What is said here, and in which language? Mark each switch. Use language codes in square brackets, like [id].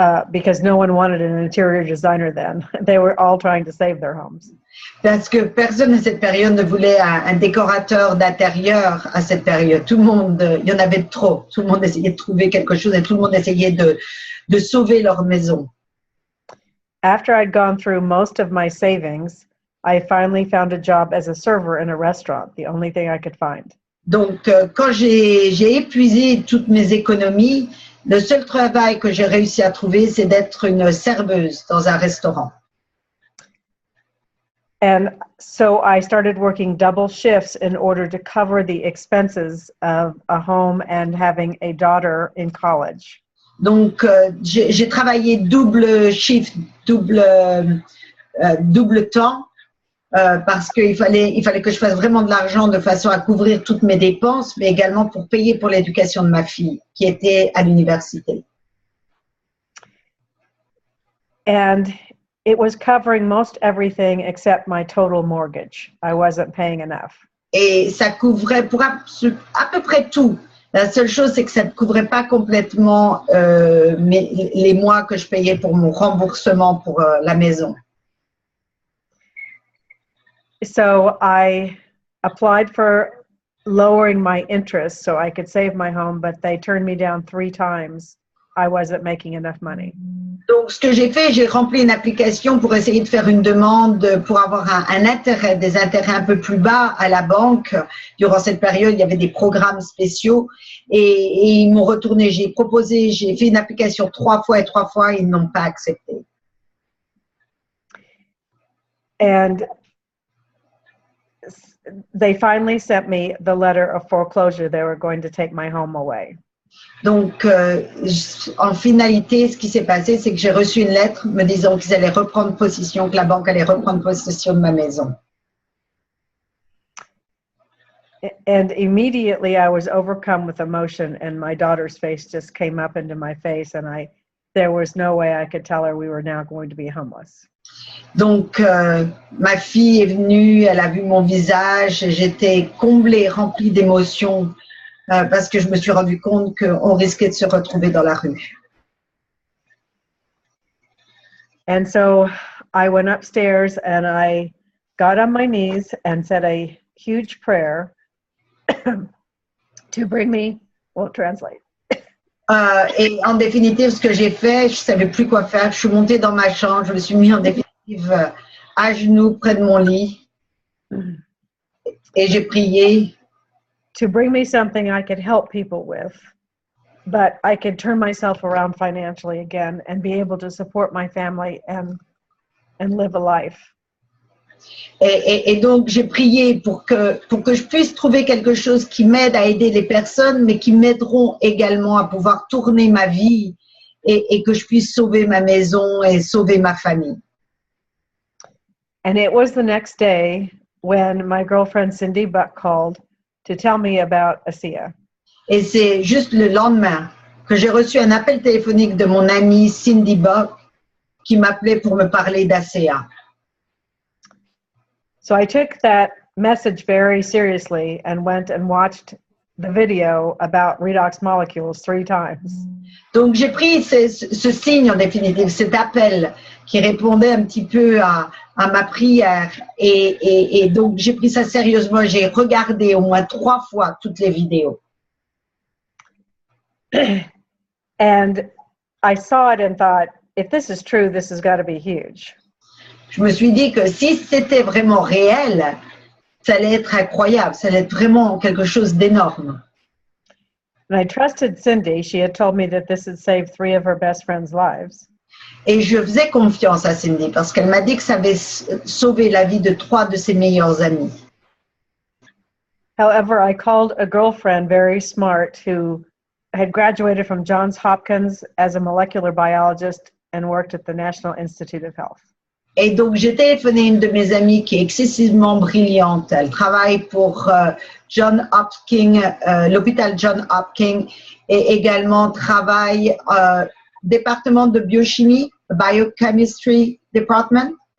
[en] Because no one wanted an interior designer then. They were all trying to save their homes. [fr] Parce que personne à cette période ne voulait un décorateur d'intérieur à cette période. Tout le monde, il y en avait trop. Tout le monde essayait de trouver quelque chose et tout le monde essayait de sauver leur maison. [en] After I'd gone through most of my savings, I finally found a job as a server in a restaurant, the only thing I could find. [fr] Donc, quand j'ai épuisé toutes mes économies, le seul travail que j'ai réussi à trouver, c'est d'être une serveuse dans un restaurant. [en] And so I started working double shifts in order to cover the expenses of a home and having a daughter in college. [fr] Donc, j'ai travaillé double shift, double temps, parce qu'il fallait que je fasse vraiment de l'argent de façon à couvrir toutes mes dépenses, mais également pour payer pour l'éducation de ma fille, qui était à l'université. [en] And it was covering most everything except my total mortgage. I wasn't paying enough. [fr] Et ça couvrait pour à peu près tout. La seule chose, c'est que ça ne couvrait pas complètement les mois que je payais pour mon remboursement pour la maison. [en] So I applied for lowering my interest so I could save my home, but they turned me down 3 times. I wasn't making enough money. [fr] Donc, ce que j'ai fait, j'ai rempli une application pour essayer de faire une demande pour avoir un intérêt, des intérêts un peu plus bas à la banque. Durant cette période, il y avait des programmes spéciaux et ils m'ont retourné. J'ai fait une application 3 fois et 3 fois, ils n'ont pas accepté. [en] And they finally sent me the letter of foreclosure. They were going to take my home away. [fr] Donc, en finalité, ce qui s'est passé, c'est que j'ai reçu une lettre me disant qu'ils allaient reprendre possession, que la banque allait reprendre possession de ma maison. [en] And immediately I was overcome with emotion, and my daughter's face just came up into my face, and there was no way I could tell her we were now going to be homeless. [fr] Donc, ma fille est venue, elle a vu mon visage, j'étais comblée, remplie d'émotions. Parce que je me suis rendu compte qu'on risquait de se retrouver dans la rue. [en] And so I went upstairs and I got on my knees and said a huge prayer to bring me, we'll translate. [fr] Et en définitive, ce que j'ai fait, je ne savais plus quoi faire. Je suis montée dans ma chambre, je me suis mis en définitive à genoux près de mon lit et j'ai prié. [en] To bring me something I could help people with, but I could turn myself around financially again and be able to support my family and live a life. [fr] Et donc, j'ai prié pour que je puisse trouver quelque chose qui m'aide à aider les personnes, mais qui m'aideront également à pouvoir tourner ma vie et que je puisse sauver ma maison et sauver ma famille. [en] And it was the next day when my girlfriend Cindy Buck called to tell me about ASEA. [fr] Et c'est juste le lendemain que j'ai reçu un appel téléphonique de mon amie Cindy Buck qui m'appelait pour me parler d'ASEA. [en] So I took that message very seriously and went and watched the video about redox molecules 3 times. [fr] Donc j'ai pris ce signe en définitive, cet appel qui répondait un petit peu à ma prière et donc j'ai pris ça sérieusement. J'ai regardé au moins 3 fois toutes les vidéos. [en] And I saw it and thought, if this is true, this has got to be huge. [fr] Je me suis dit que si c'était vraiment réel, ça allait être incroyable, ça allait être vraiment quelque chose d'énorme. [en] And I trusted Cindy. She had told me that this had saved 3 of her best friends' lives. [fr] Et je faisais confiance à Cindy parce qu'elle m'a dit que ça avait sauvé la vie de 3 de ses meilleurs amis. [en] However, I called a girlfriend, very smart, who had graduated from Johns Hopkins as a molecular biologist and worked at the National Institute of Health. [fr] Et donc, j'ai téléphoné une de mes amies qui est excessivement brillante. Elle travaille pour John Hopkins, l'hôpital John Hopkins, et également travaille département de biochimie, [en] biochemistry department.